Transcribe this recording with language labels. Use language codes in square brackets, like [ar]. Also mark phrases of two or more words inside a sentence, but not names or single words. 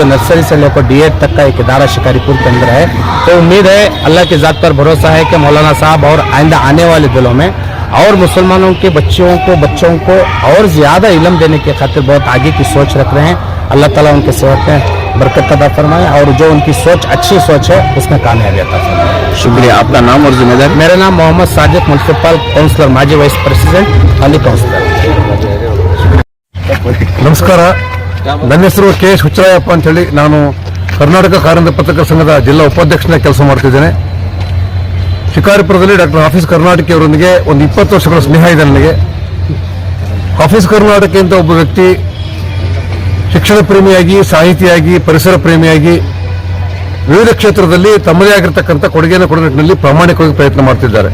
[ur] جو نرسری سے لے کر D.Ed تک کا ایک ادارہ شکاری پور کے اندر ہے، تو امید ہے اللہ کی ذات پر بھروسہ ہے کہ مولانا صاحب اور آئندہ آنے والے دنوں میں اور مسلمانوں کے بچوں کو اور زیادہ علم دینے کی خاطر بہت آگے کی سوچ رکھ رہے ہیں. اللہ تعالیٰ ان کی صحت میں برکت عطا فرمائے اور جو ان کی سوچ اچھی سوچ ہے اس میں کامیابی عطا فرمائے. شکریہ۔ آپ کا نام اور ذمہ داری? میرا نام محمد ساجد, [en] municipal councillor, [ur] ماضی [en] vice president, [ur] حالی کاؤنسلر. [kn] ನಮಸ್ಕಾರ. ನನ್ನ ಹೆಸರು ಕೆ.ಎಸ್. ಹುಚ್ಚರಾಯಪ್ಪ ಅಂತೇಳಿ, ನಾನು ಕರ್ನಾಟಕ ಕಾರ್ಯನಿರತ ಪತ್ರಕರ್ತರ ಸಂಘದ ಜಿಲ್ಲಾ ಉಪಾಧ್ಯಕ್ಷನಾಗಿ ಕೆಲಸ ಮಾಡ್ತಿದ್ದೇನೆ. ಶಿಕಾರಿಪುರದಲ್ಲಿ ಡಾಕ್ಟರ್ ಹಾಫಿಜ್ ಕರ್ನಾಟಕಿ ಅವರೊಂದಿಗೆ ಒಂದು 20 ವರ್ಷಗಳ ಸ್ನೇಹ ಇದೆ ನನಗೆ. ಹಾಫಿಜ್ ಕರ್ನಾಟಕಿ ಅಂತ ಒಬ್ಬ ವ್ಯಕ್ತಿ ಶಿಕ್ಷಣ ಪ್ರೇಮಿಯಾಗಿ, ಸಾಹಿತಿಯಾಗಿ, ಪರಿಸರ ಪ್ರೇಮಿಯಾಗಿ ವಿವಿಧ ಕ್ಷೇತ್ರದಲ್ಲಿ ತಮ್ಮದೇ ಆಗಿರತಕ್ಕಂಥ ಕೊಡುಗೆಯನ್ನು ಕೊಡುವ ನಿಟ್ಟಿನಲ್ಲಿ ಪ್ರಾಮಾಣಿಕವಾಗಿ ಪ್ರಯತ್ನ ಮಾಡ್ತಿದ್ದಾರೆ.